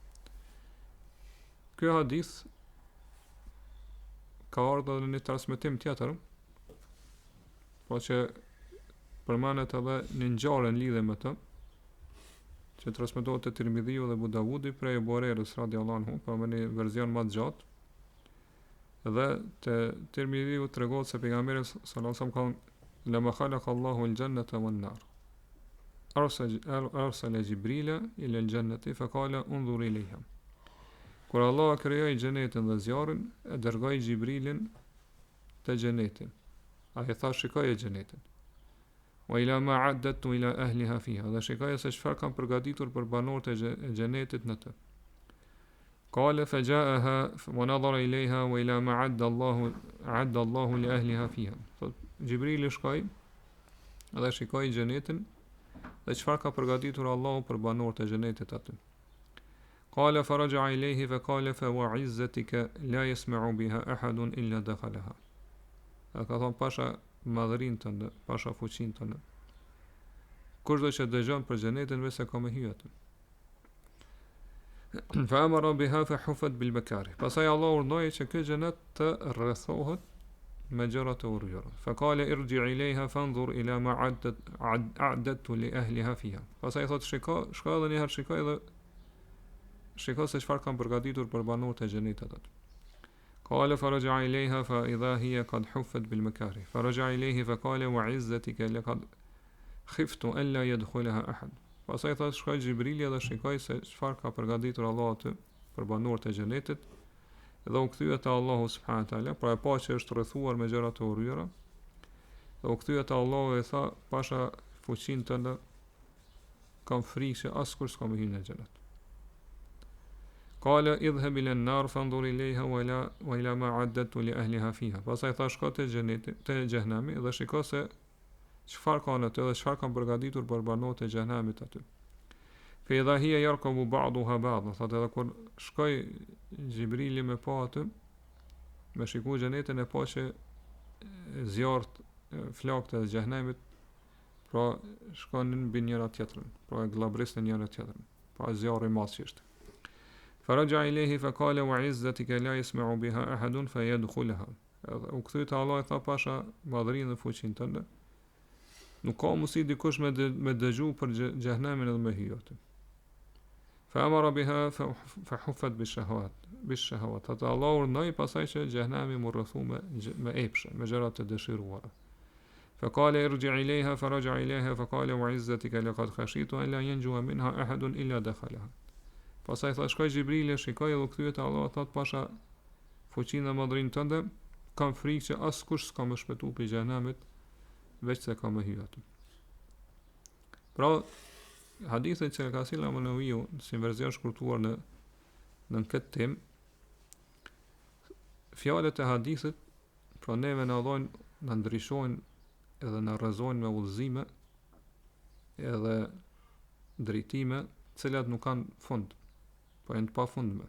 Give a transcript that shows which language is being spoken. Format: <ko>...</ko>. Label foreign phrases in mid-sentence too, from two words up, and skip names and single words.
<sq>Ky hadith ka ardhur në një transmetim tjetër, po që përmendet edhe një ngjarje në lidhje me të, që transmetohet te Tirmidhiu dhe Abu Davudi prej Abu Hurairës</sq> <ar>رضي الله عنه,</ar> <sq>pa një version më të gjatë. Dhe te Tirmidhiu tregon se pejgamberi</sq> <ar>صلى الله عليه وسلم</ar> <sq>ka</sq> <ar>لما خلق الله الجنة والنار. أرسل جبريل إلى الجنة فقال انظر إليها.</ar> <sq>Kur Allah krijoi xhenetin dhe zjarrin, e dërgoi Jibrilin te xheneti. Ai tha shikoj xhenetin.</sq> <ar>وإلى ما أعددت إلى أهلها فيها.</ar> <sq>Dhe shikoj se çfarë kanë përgatitur për banorët e xhenetit në të.</sq> <ar>قال فجاءها ونظر إليها وإلى ما أعد الله لأهلها فيها.</ar> <sq>Jibrili shkoi dhe shikoi xhenetin dhe çfarë ka përgatitur Allahu për banorët e xhenetit aty.</sq> <ar>قال فرجع إليه فقال فوعزتك لا يسمع بها أحد إلا دخلها.</ar> <sq>Ka thon pasha madhërinë tënde, pasha fuqinë tënde. Kurdo që dëgjon për xhenetin vetë ka me hyrë aty.</sq> <ar>فأمر بها فحفت بالمكاره.</ar> <sq>Pastaj Allah urdhoi që ky xhenet të rrethohet me gjëra të urryera.</sq> <ar>فقال ارجع إليها فانظر إلى ما أعددت لأهلها فيها.</ar> <sq>Pastaj thot shiko edhe një herë shikoj dhe shiko se çfarë kanë përgatitur për banorët e xhenetit aty.</sq> <ar>قال فرجع إليها فإذا هي قد حفت بالمكاره. فرجع إليه فقال وعزتك لقد خفت أن لا يدخلها أحد.</ar> <sq>Pastaj thot shkoi Jibrili dhe shikoi se çfarë ka përgatitur Allahu aty për banorët e xhenetit. Dhe u kthye te Allahu</sq> <ar>سبحانه وتعالى,</ar> <sq>pra e pa që është rrethuar me gjëra të urryera. Dhe u kthye te Allahu e tha, pasha fuqinë tënde, kam frikë se askush s'ka më hyrë në xhenet.</sq> <ar>قال اذهب إلى النار فانظر إليها وإلى ما أعددت لأهلها فيها.</ar> <sq>Pastaj tha shko te xheneti, te xhehenami dhe shiko se çfarë ka aty dhe çfarë kanë përgatitur për banorët e xhehenamit aty.</sq> <ar>فإذا هي يركب بعضها بعض.</ar> <sq>Thotë edhe kur shkoi Jibrili me pa aty, me shikuar xhenetin e pa që zjarrt flakët e xhehenemit, pra shkonin mbi njëra tjetrën, pra e glabrisnin njëra tjetrën, pra zjarri i madh që ishte.</sq> <ar>فرجع إليه فقال وعزتك لا يسمع بها أحد فيدخلها.</ar> <sq>U kthye te Allah e tha pasha madhrinë dhe fuqinë tënde. Nuk ka mundësi dikush me dëgju për xhehenemin edhe me hyrë aty.</sq> <ar>فأمر بها فحفت بالشهوات.</ar> <sq>Ata Allah urdhoi pasaj që xhehenemi mu rrethu me epshe, me gjëra të dëshiruara.</sq> <ar>فقال ارجع إليها فرجع إليها فقال وعزتك لقد خشيت أن لا ينجو منها أحد إلا دخلها.</ar> <sq>Pasaj tha shkoi Jibrili, shikoi dhe u kthye te Allah, thot pasha fuqinë dhe madhrinë tënde, kam frikë që askush s'ka më shpëtuar prej xhehenemit veç se ka më hyrë aty. Pra hadithin që ka sjellë Imam Nawawi si version shkurtuar në këtë temë, fjalët e hadithit pra neve na dhojnë, na ndryshojnë edhe na rrezojnë me udhëzime edhe drejtime, të cilat nuk kanë fund, po janë të pafundme.</sq>